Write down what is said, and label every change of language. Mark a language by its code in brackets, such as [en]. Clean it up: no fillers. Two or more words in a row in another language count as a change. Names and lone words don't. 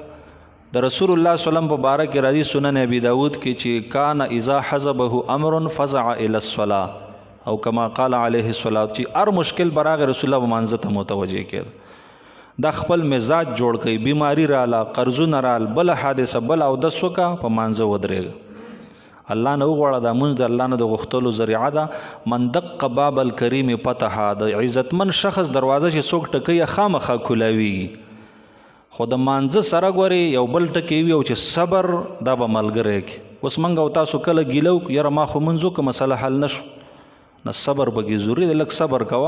[ps] د رسول الله [ar] صلی الله علیه وسلم [ps] په باره کې راځي سنن ابي داود کې چې [ar] کان اذا حزبه امر فزع الى الصلاه، او کما قال علیه الصلاه، [ps] چې هر مشکل به راغی رسول الله به مانځه ته متوجه کېده. دا خپل مزاج جوړ کړئ، بیماری راله، قرضونه رال، بله حادثه، بل اودس وکړه، په مانځه ودرېږه. الله نه وغواړه، دا مونځ د الله نه د غوښتلو ذریعه ده. [ar] من دق باب الکریم فتحه، [ps] د عزتمن شخص دروازه چې څوک ټکوي خامخا کولاویږي. خو د مانځه سره ګورې یو بل ټکی وي او چې صبر دا به ملګری کړي. اوس موږ او تاسو کله ګیله وکړو یاره ما خو مونځ وکړه مسله حل نه شو، نه صبر پکې ضروري دی، لږ صبر کوه.